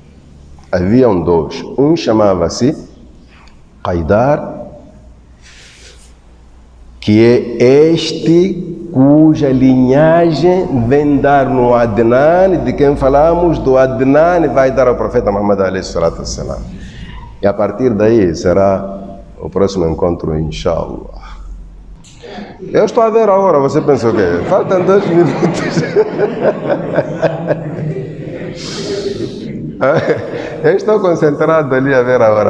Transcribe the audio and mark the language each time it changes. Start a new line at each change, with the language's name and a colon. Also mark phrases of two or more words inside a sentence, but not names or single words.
Portuguese: Um chamava-se Qaidar, que é este cuja linhagem vem dar no Adnan, de quem falamos, do Adnan vai dar ao profeta Muhammad
Arabic: عليه الصلاة والسلام.
Portuguese: E a partir daí será o próximo encontro,
Arabic: إن شاء الله.
Portuguese: Eu estou a ver a hora, você pensa o quê? Faltam 2 minutos. Eu estou concentrado ali a ver a hora.